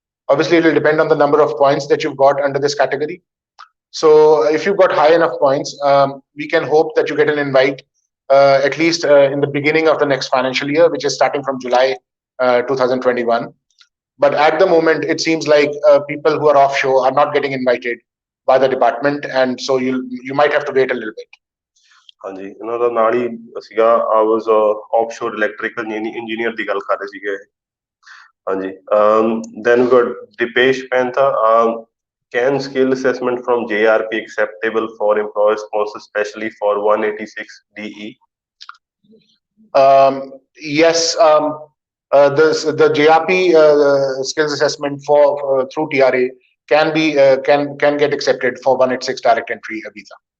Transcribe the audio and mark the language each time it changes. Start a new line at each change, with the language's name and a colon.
English: Obviously it will depend on the number of points that you've got under this category. So if you've got high enough points we can hope that you get an invite at least in the beginning of the next financial year, which is starting from July 2021. But at the moment, it seems like people who are offshore are not getting invited by the department, and so you might have to wait a little bit.
Punjabi: ਹਾਂਜੀ ਇਹਨਾਂ ਦਾ ਨਾਲ ਹੀ ਸੀਗਾ
English: I was offshore electrical engineer
Punjabi: ਦੀ ਗੱਲ ਕਰ ਰਹੇ ਸੀਗੇ।
English: ਹਾਂਜੀ then we got Dipesh Pantha. Can skill assessment from JRP acceptable for employer sponsor, especially for 186 DE? Yes, the JRP skills assessment for through TRA can be can get accepted for 186 direct entry visa.